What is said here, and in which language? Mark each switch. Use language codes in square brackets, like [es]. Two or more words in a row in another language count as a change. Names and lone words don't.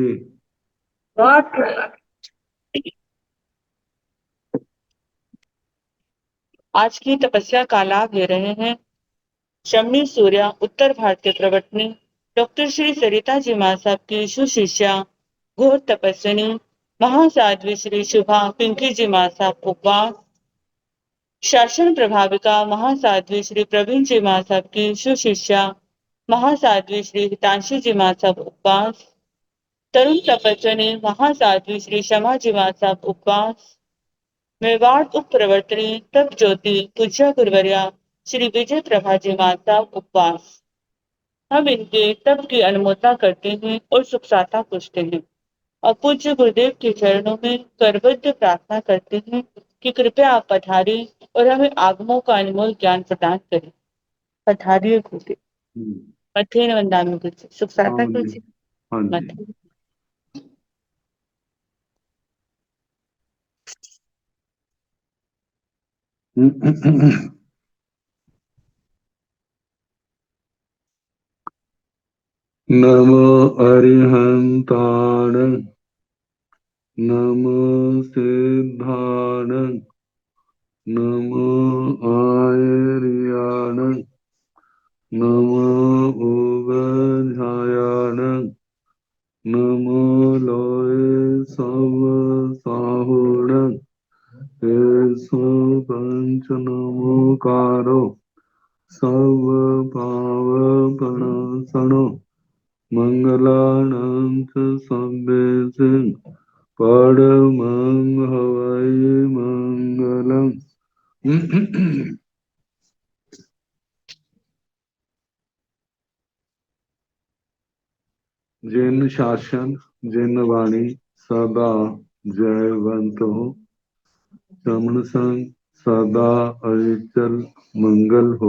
[hi] बहुत आज की तपस्या का लाभ ले रहे हैं शम्मी सूर्या उत्तर भारत के प्रवर्तनी डॉक्टर श्री सरिता जी महासाब की सुशिष्या घोर तपस्विनी महासाध्वी श्री शुभा पिंकी जी महासाब उपवास शासन प्रभाविका महासाध्वी श्री प्रवीण जी महासाब की सुशिष्या महासाध्वी श्री हितांशी जी महासाब उपवास तरुण तपस्विनी महासाध्वी श्री शमा जी महासाब उपवास मेवाड़ उप प्रवर्तनी तप ज्योति पूज्य गुरुवर्या श्री विजय प्रभा जी महासाब उपवास। हम इनके तप की अनुमोदना करते हैं और सुख साता पूछते हैं और पूज्य गुरुदेव के चरणों में करबद्ध प्रार्थना करते हैं कि कृपया आप पधारिए और हमें आगमों का अनमोल ज्ञान प्रदान करें। पधारिए गुरुदेव। मथे वंदामी गुरुजी सुख साता हाँ जी। गुरुजी हाँ जी। मथे। [pra] नमो अरिहंताण नमो सिद्धाण नमो आयर्याण नमो उगझायाण नमो लोय सब साहुण पंच नमोकारो सब पाव प्रणसनो मंगलानंत सभ्य परमं हवै मंगलम। [hi] जिन शासन जिन वाणी सदा जयवंत हो श्रमण संग सदा अविचल मंगल हो।